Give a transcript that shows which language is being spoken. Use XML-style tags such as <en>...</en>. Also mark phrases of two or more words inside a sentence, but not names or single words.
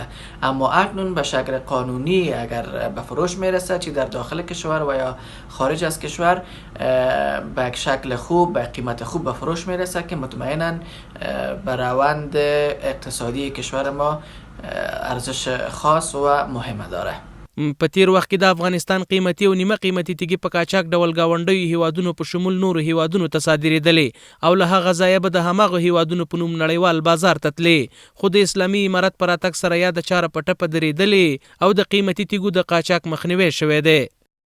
<fa>اما اکنون به شکل قانونی اگر به فروش میرسه، چی در داخل کشور و یا خارج از کشور، به یک شکل خوب به قیمت خوب به فروش میرسه که مطمئنا به روند اقتصادی کشور ما ارزش خاص و مهمه داره.</fa> <ps>په تیر وخت کې د افغانستان قیمتي او نیمه قیمتي تیږې په قاچاق ډول گاونډیو هیوادونو په شمول نورو هیوادونو ته صادرېدلې او له هغه ځایه به د هماغه هیوادونو په نوم نړیوال بازار ته تلې، خو د اسلامي امارت په راتګ سره یا د چاره په ټپه درېدلې او د قیمتي تیږو د قاچاق مخنیوی شوی دی.</ps>